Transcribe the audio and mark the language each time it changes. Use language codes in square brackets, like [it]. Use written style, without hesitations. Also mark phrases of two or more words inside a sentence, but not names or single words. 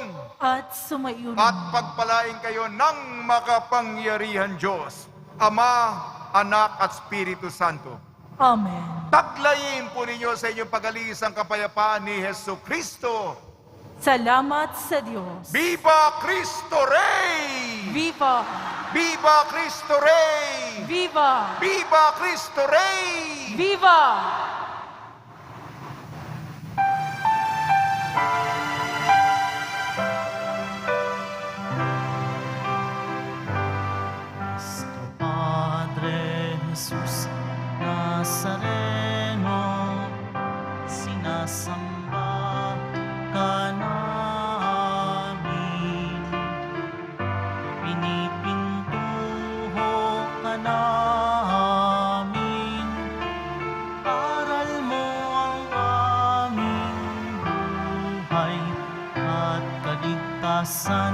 [tl] At sumaiyon at pagpalain kayo ng makapangyarihan Diyos, Ama, Anak at Espiritu Santo. Amen. Taglayin po ninyo sa inyong pag-alis ang kapayapaan ni Hesu Kristo. Salamat sa Diyos. [es] Viva Cristo Rey! Viva! Viva Cristo Rey! Viva! Viva Cristo Rey! Viva! Nuestro Padre Jesus Nazareno, [tl] sinasamba ka namin, pinipintuho ka namin, aral mo ang aming buhay at kaligtasan.